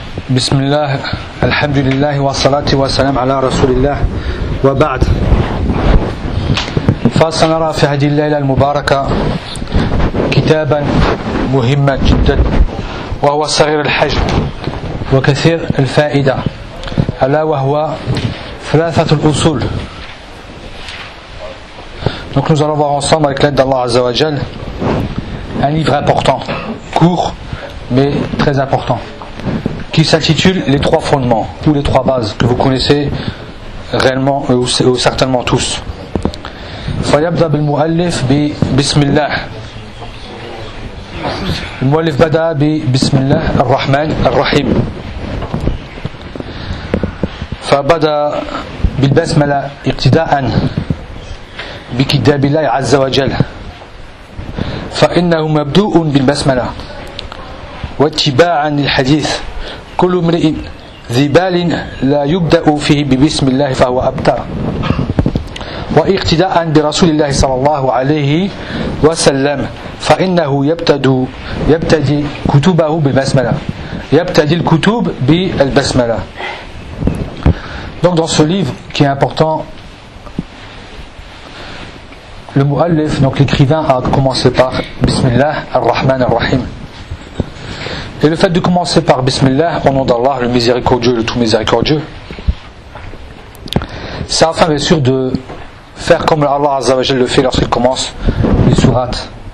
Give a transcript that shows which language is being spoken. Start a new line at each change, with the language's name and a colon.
Arabic: بسم الله الحمد لله والصلاة والسلام على رسول الله وبعد فسنرى في هذه الليلة المباركة كتابا مهما جدا وهو صغير الحجم وكثير الفائدة ألا وهو ثلاثة الأصول.
French: Donc nous allons voir ensemble avec l'aide d'Allah Azza wa Jal un livre important, court mais très important, qui s'intitule Les trois fondements ou les trois bases que vous connaissez réellement ou certainement tous.
Arabic: فيبدأ بالمؤلف ببسم الله. المؤلف بدأ ببسم الله الرحمن الرحيم. فبدأ بالبسملة اقتداءا بكتاب الله عز وجل. فإنه مبدوء بالبسملة واتباعا للحديث. كل امرئ ذي بال لا يبدأ فيه ببسم الله فهو أبتر. واقتداءا برسول الله صلى الله عليه وسلم فإنه يبتدي كتبه بالبسملة يبتدي الكتب بالبسملة.
French: Donc dans ce livre qui est important, le mu'allif, donc l'écrivain, a commencé par Bismillah ar-Rahman ar-Rahim. Et le fait de commencer par Bismillah, au nom d'Allah, le miséricordieux, le tout miséricordieux, c'est afin bien sûr de faire comme Allah Azza wa Jal le fait lorsqu'il commence les sourates.